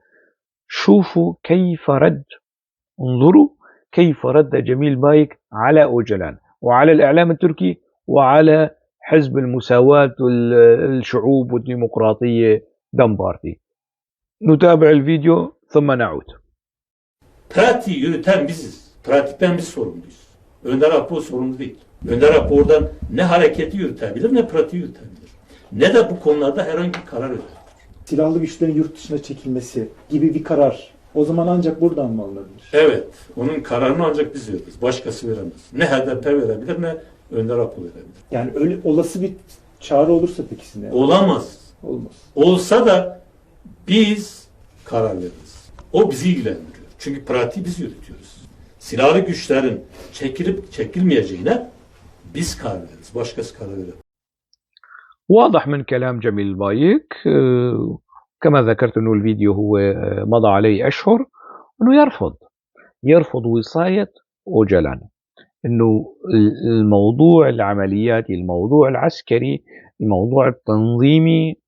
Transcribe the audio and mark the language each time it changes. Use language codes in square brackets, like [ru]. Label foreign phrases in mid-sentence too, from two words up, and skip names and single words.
[ar] شوفوا كيف رد، انظروا كيف رد جميل بايك على أوجلان وعلى الإعلام التركي وعلى حزب المساواة والشعوب والديمقراطية دام بارتي. نتابع الفيديو ثم نعود. [tr] Pratiği yürüten biziz. Pratikten biz sorumluyuz. Önder Apo sorumlu değil. Önder Apo oradan ne hareketi yürütebilir ne pratiği yürütebilir. Ne de bu konularda herhangi bir karar verir. Silahlı güçlerin yurt dışına çekilmesi gibi bir karar o zaman ancak buradan mı alınabilir? Evet. Onun kararını ancak biz veririz. Başkası veremez. Ne HDP verebilir ne Önder Apo verebilir. Yani öyle olası bir çağrı olursa peki size? Olamaz. Olmaz. Olsa da biz karar veririz. O bizi ilgilendiriyor. Çünkü pratiği biz yürütüyoruz. Silahlı güçlerin çekilip çekilmeyeceğine biz karar veririz. Başkası karar veremez. [ar] واضح من كلام جميل بايك كما ذكرت أنه الفيديو هو مضى عليه أشهر، أنه يرفض وصاية أوجلان، أنه الموضوع العملياتي، الموضوع العسكري، الموضوع التنظيمي